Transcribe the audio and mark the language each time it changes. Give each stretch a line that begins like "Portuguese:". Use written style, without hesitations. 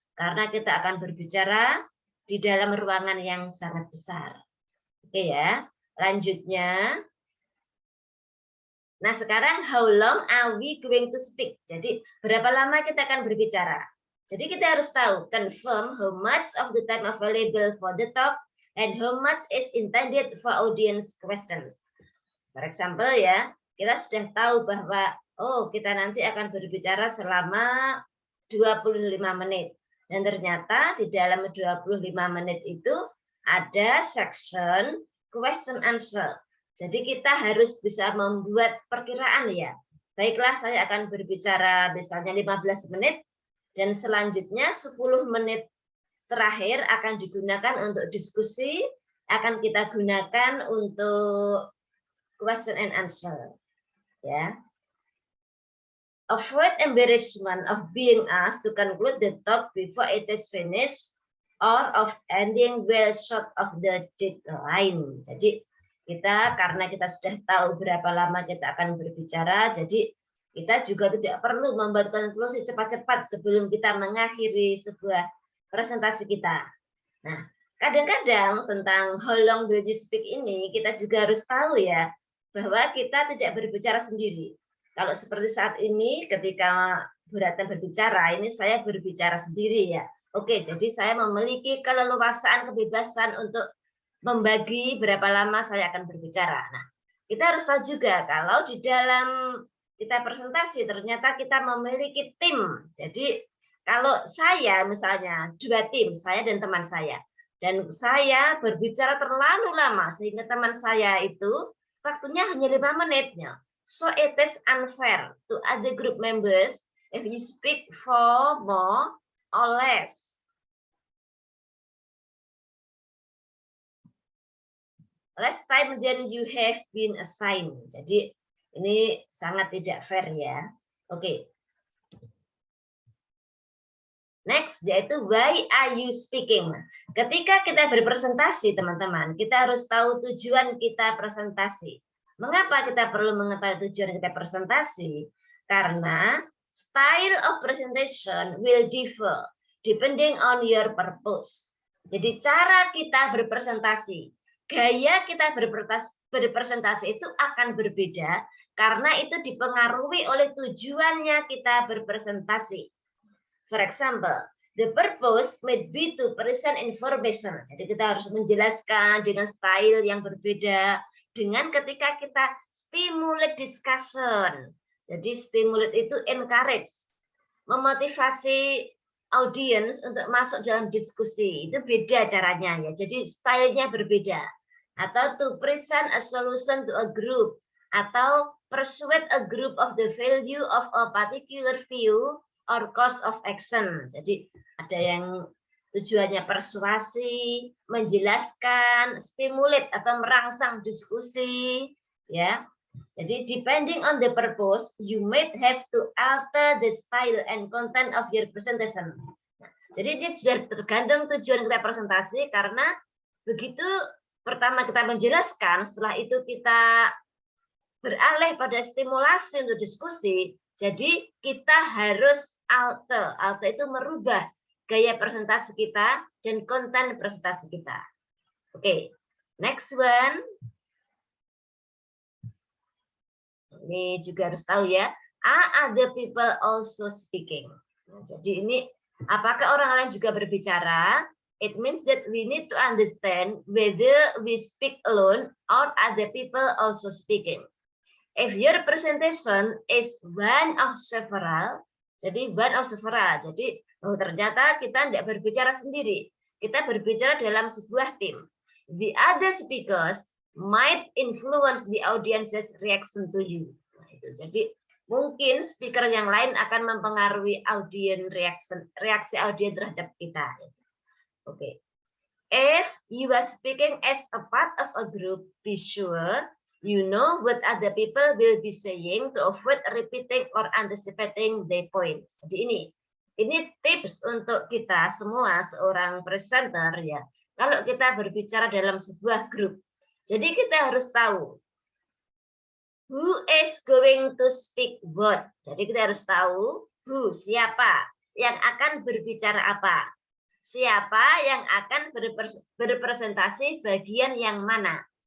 Indonesian: Karena kita akan berbicara di dalam ruangan yang sangat besar. Oke ya, lanjutnya. Nah sekarang
English: how long are we going to speak?
Indonesian: Jadi berapa lama kita akan berbicara? Jadi kita harus tahu,
English: confirm how much of the time available for the talk and how much is intended for audience questions. For example
Indonesian: ya, kita sudah tahu bahwa oh kita nanti akan berbicara selama 25 menit. Dan ternyata di dalam 25 menit itu ada section question answer. Jadi kita harus bisa membuat perkiraan ya. Baiklah saya akan berbicara misalnya 15 menit dan selanjutnya 10 menit terakhir akan digunakan untuk diskusi, akan kita gunakan untuk
English: question and answer.
Indonesian: Ya.
English: Avoid embarrassment of being asked to conclude the talk before it is finished or of ending well short of the deadline.
Indonesian: Jadi kita karena kita sudah tahu berapa lama kita akan berbicara, jadi kita juga tidak perlu membuat konklusi cepat-cepat sebelum kita mengakhiri sebuah presentasi kita. Nah, kadang-kadang tentang
English: how long do you speak
Indonesian: ini kita juga harus tahu ya bahwa kita tidak berbicara sendiri. Kalau seperti saat ini ketika Bu Ratna berbicara, ini saya berbicara sendiri ya. Oke, jadi saya memiliki keleluasaan, kebebasan untuk membagi berapa lama saya akan berbicara. Nah, kita harus tahu juga kalau di dalam kita presentasi ternyata kita memiliki tim. Jadi kalau saya misalnya 2 tim, saya dan teman saya. Dan saya berbicara terlalu lama sehingga teman saya itu waktunya hanya 5 menitnya.
English: So it is unfair to other group members if you speak for more or less. Less time than you have been assigned.
Indonesian: Jadi ini sangat tidak fair ya. Oke. Next, yaitu
English: why are you speaking?
Indonesian: Ketika kita berpresentasi, teman-teman, kita harus tahu tujuan kita presentasi. Mengapa kita perlu mengetahui tujuan kita presentasi? Karena
English: style of presentation will differ depending on your purpose.
Indonesian: Jadi cara kita berpresentasi, gaya kita berpresentasi itu akan berbeda karena itu dipengaruhi oleh tujuannya kita berpresentasi.
English: For example, the purpose may be to present information.
Indonesian: Jadi kita harus menjelaskan dengan style yang berbeda dengan ketika kita
English: stimulate discussion.
Indonesian: Jadi stimulate itu encourage, memotivasi audience untuk masuk dalam diskusi. Itu beda caranya ya. Jadi stylenya berbeda. Atau to present a solution to a group, atau persuade a group of the value of a particular view or course of action. Jadi ada yang tujuannya persuasi, menjelaskan, stimulate atau merangsang diskusi, ya. Jadi
English: depending on the purpose, you might have to alter the style and content of your presentation.
Indonesian: Jadi ini sudah tergantung tujuan kita presentasi, karena begitu pertama kita menjelaskan, setelah itu kita beralih pada stimulasi untuk diskusi. Jadi kita harus alter itu merubah gaya presentasi kita dan konten presentasi kita.
English: Oke, next one.
Indonesian: Ini juga harus tahu ya,
English: are other people also speaking?
Indonesian: Nah, jadi ini apakah orang lain juga berbicara?
English: It means that we need to understand whether we speak alone or other people also speaking. If your presentation is one of several,
Indonesian: jadi one of several, jadi ternyata kita tidak berbicara sendiri, kita berbicara dalam sebuah tim.
English: The other speakers might influence the audience's reaction to you.
Indonesian: Nah, itu. Jadi mungkin speaker yang lain akan mempengaruhi reaksi audiens terhadap kita. Oke.
English: If you are speaking as a part of a group, be sure you know what other people will be saying to avoid repeating or anticipating their points.
Indonesian: Jadi ini tips untuk kita semua seorang presenter ya. Kalau kita berbicara dalam sebuah grup, jadi kita harus tahu
English: who is going to speak what.
Indonesian: Jadi kita harus tahu who, siapa yang akan berbicara apa, siapa yang akan berpresentasi bagian yang mana.